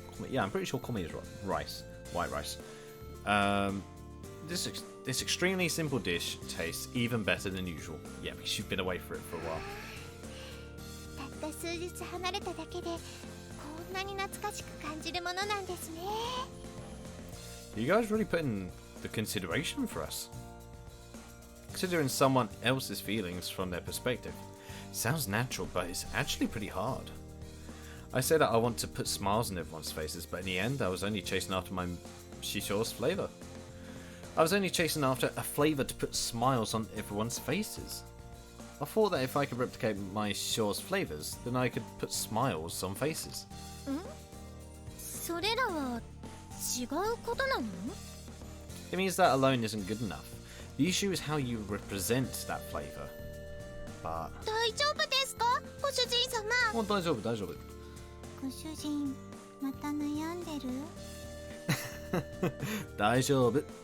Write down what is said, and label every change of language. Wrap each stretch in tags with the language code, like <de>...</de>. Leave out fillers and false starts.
<en>Yeah, I'm pretty sure kome is rice. White rice. This extremely simple dish tastes even better than usual. Yeah, because you've been away for it for a while.</en> <ja>たった数日離れただけでこんなに懐かしく感じるものなんですね。</ja> <en>You guys really put in the consideration for us. Considering someone else's feelings from their perspective. Sounds natural, but it's actually pretty hard. I said that I want to put smiles on everyone's faces, but in the end I was only chasing after my shisho's flavor. I was only chasing after a flavor to put smiles on everyone's faces. I thought that if I could replicate my shisho's flavors, then I could put smiles on faces.</en> <ja>それらは違うことなの？</ja> <en>It means that alone isn't good enough. The issue is how you represent that flavor. But...</en> <ja>大丈夫ですか？ご主人様。 Oh, 大丈夫。ご主人、また悩んでる？大丈夫.</ja>